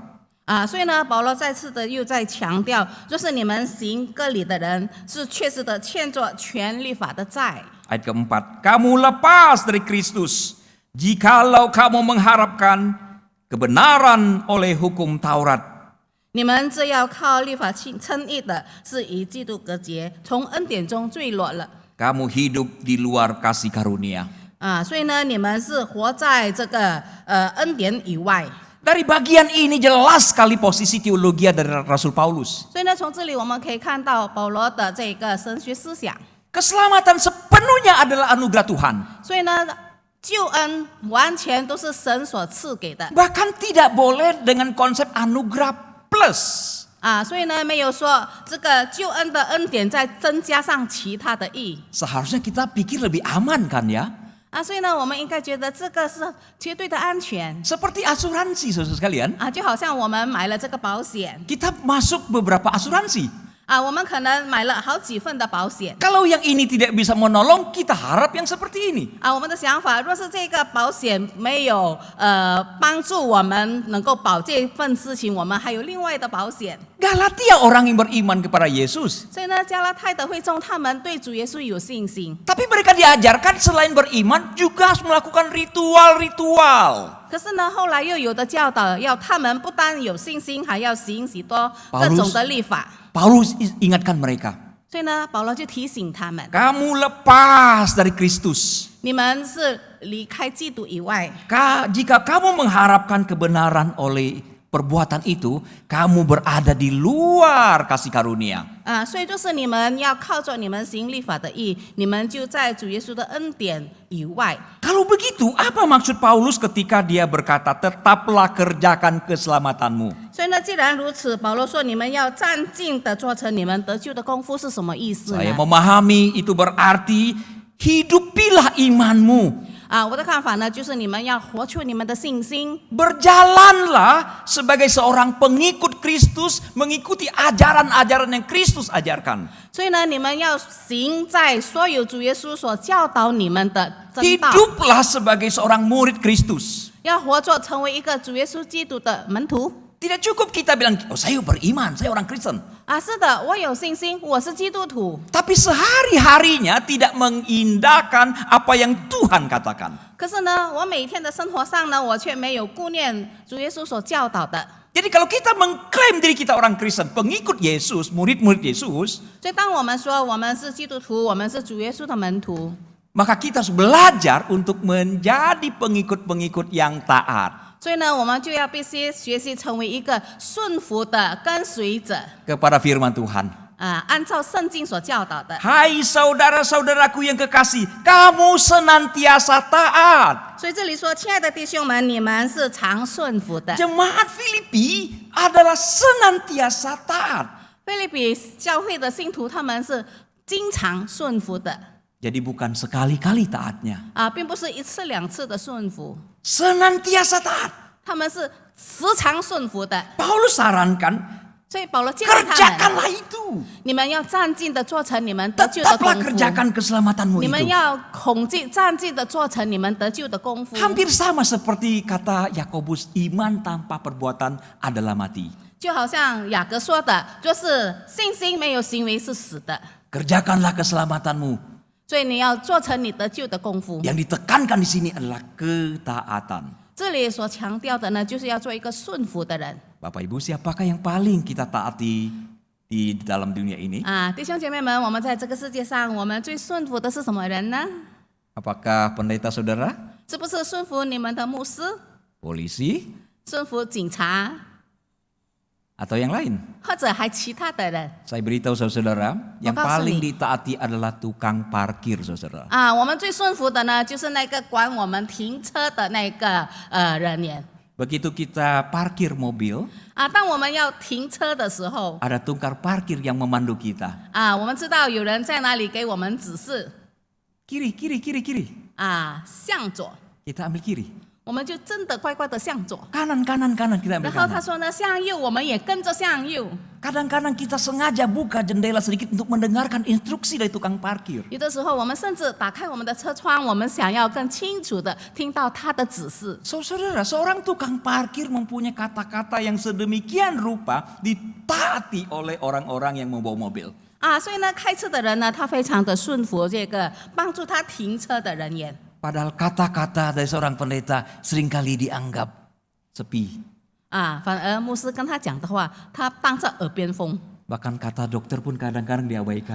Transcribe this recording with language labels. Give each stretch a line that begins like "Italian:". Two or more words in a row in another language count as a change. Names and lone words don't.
Chinese: 所以呢，保罗再次的又在强调，就是你们行割礼的人是确实的欠着全律法的债。
Indonesian: Ayat keempat, kamu lepas dari Kristus jikalau kamu mengharapkan kebenaran oleh hukum Taurat.
Chinese: 你们这要靠律法称义的，是与基督隔绝，从恩典中坠落了。
Indonesian: Kamu hidup di luar kasih karunia.
Chinese: 所以呢，你们是活在这个恩典以外。
Indonesian: Dari bagian ini jelas sekali posisi teologi dari Rasul Paulus.
Chinese: 所以呢，从这里我们可以看到保罗的这个神学思想。
Indonesian: Keselamatan sepenuhnya adalah anugerah Tuhan.
Chinese: 所以呢，救恩完全都是神所赐给的。
Indonesian: Bahkan tidak boleh dengan konsep anugerah plus.
Chinese: 所以呢，没有说这个救恩的恩典再增加上其他的义。
Indonesian: Seharusnya kita pikir lebih aman kan ya?
Chinese: 所以呢，我们应该觉得这个是绝对的安全
Indonesian: Seperti asuransi saudara sekalian.
Chinese: 就好像我们买了这个保险
Indonesian: Kita masuk beberapa asuransi.
Chinese: 我们可能买了好几份的保险
Indonesian: Kalau yang ini tidak bisa menolong, kita harap yang seperti ini.
Chinese: 我们的想法，若是这个保险没有帮助我们能够保这份事情，我们还有另外的保险。
Indonesian: Galatia orang yang beriman kepada Yesus.
Chinese: 所以呢，加拉太的会众他们对主耶稣有信心，
Indonesian: Tapi mereka diajarkan selain beriman juga harus melakukan ritual-ritual.
Chinese: 可是呢，后来又有的教导要他们不单有信心，还要行许多各种的律法。
Indonesian: Paulus ingatkan mereka.
Chinese: 所以呢，保罗就提醒他们，
Indonesian: Kamu lepas dari Kristus.
Chinese: 你们是离开基督以外。
Indonesian: Jika kamu mengharapkan kebenaran oleh perbuatan itu, kamu berada di luar kasih karunia.
Chinese: 所以就是你们要靠着你们行律法的义，你们就在主耶稣的恩典以外。
Indonesian: Kalau begitu, apa maksud Paulus ketika dia berkata, tetaplah kerjakan keselamatanmu?
Chinese: 所以呢，既然如此，保罗说你们要战尽的做成你们得救的功夫是什么意思
Indonesian: Saya
Chinese: 呢？
Indonesian: memahami itu berarti hidupilah imanmu.
Chinese: 我的看法呢，就是你们要活出你们的信心，
Indonesian: Berjalanlah sebagai seorang pengikut Kristus, mengikuti ajaran-ajaran yang Kristus ajarkan.
Chinese: 所以呢，你们要行在所有主耶稣所教导你们的真道，
Indonesian: Hiduplah sebagai seorang murid Kristus.
Chinese: 要活着成为一个主耶稣基督的门徒。
Indonesian: Tidak cukup kita bilang, oh saya beriman, saya orang Kristen.
Chinese: 是的，我有信心，我是基督徒。
Indonesian: Tapi sehari-harinya tidak mengindahkan apa yang Tuhan katakan.
Chinese: 可是呢，我每天的生活上呢，我却没有顾念主耶稣所教导的。
Indonesian: Jadi kalau kita mengklaim diri kita orang Kristen, pengikut Yesus, murid-murid Yesus,
Chinese: 所以当我们说我们是基督徒，我们是主耶稣的门徒，
Indonesian: maka kita harus belajar untuk menjadi pengikut-pengikut yang taat
Chinese: 所以呢，我们就要必须学习成为一个顺服的跟随者。
Indonesian: kepada firman Tuhan.
Chinese: 按照圣经所教导的。
Indonesian: Hai saudara-saudaraku yang kekasih, kamu senantiasa taat.
Chinese: 所以这里说，亲爱的弟兄们，你们是常顺服的。
Indonesian: Jemaat Filipi adalah senantiasa taat.
Chinese: 菲利比教会的信徒，他们是经常顺服的。
Indonesian: Jadi bukan sekali-kali taatnya.
Chinese: 并不是一次两次的顺服，
Indonesian: Senantiasa taat.
Chinese: 他们是时常顺服的。
Indonesian: Paulus sarankan,
Chinese: 所以保罗建议他们，
Indonesian: kerjakanlah itu.
Chinese: 你们要战尽的做成你们得救的
Indonesian: Tetaplah
Chinese: 功夫。
Indonesian: kerjakan keselamatanmu
Chinese: 你们
Indonesian: itu.
Chinese: 要恐惧战尽的做成你们得救的功夫。
Indonesian: Hampir sama seperti kata Yakobus, iman tanpa perbuatan adalah mati.
Chinese: 就好像雅各说的，就是信心没有行为是死的。
Indonesian: Kerjakanlah keselamatanmu.
Chinese: 所以你要做成你得救的功夫。
Indonesian: Yang ditekankan di sini adalah ketaatan.
Chinese: 这里所强调的呢，就是要做一个顺服的人。
Indonesian: Bapak Ibu, siapakah yang paling kita taati di dalam dunia ini?
Chinese: 弟兄姐妹们，我们在这个世界上，我们最顺服的是什么人呢？
Indonesian: Apakah pendeta saudara,
Chinese: 是不是顺服你们的牧师、
Indonesian: polisi,
Chinese: 顺服警察，
Indonesian: atau yang lain?
Chinese: 或者还其他的人？
Indonesian: Saya beritahu saudara, yang Makasih. paling ditaati adalah tukang parkir saudara.
Chinese: 我们最顺服的呢，就是那个管我们停车的那个人员。
Indonesian: Begitu kita parkir mobil,
Chinese: 当我们要停车的时候，
Indonesian: ada tukang parkir yang memandu kita.
Chinese: 我们知道有人在那里给我们指示，
Indonesian: Kiri, kiri, kiri, kiri.
Chinese: 向左，
Indonesian: Kita ambil kiri.
Chinese: 我们就真的乖乖的向左。
Indonesian: Kanan, kanan, kanan, kita
Chinese: 然
Indonesian: ambil
Chinese: 后他
Indonesian: kanan.
Chinese: 说呢，向右，我们也跟着向右。
Indonesian: Kadang-kadang kita sengaja buka jendela sedikit untuk mendengarkan instruksi dari tukang parkir.
Chinese: 有的时候，我们甚至打开我们的车窗，我们想要更清楚的听到他的指示。
Indonesian: Saudara, seorang tukang parkir mempunyai kata-kata yang sedemikian rupa ditaati oleh orang-orang yang membawa mobil.
Chinese: 所以呢，开车的人呢，他非常的顺服这个帮助他停车的人员。
Indonesian: Padahal kata-kata dari seorang pendeta seringkali dianggap sepi.
Chinese: 反而牧师跟他讲的话，他当着耳边风。
Indonesian: Bahkan kata dokter pun kadang-kadang diabaikan.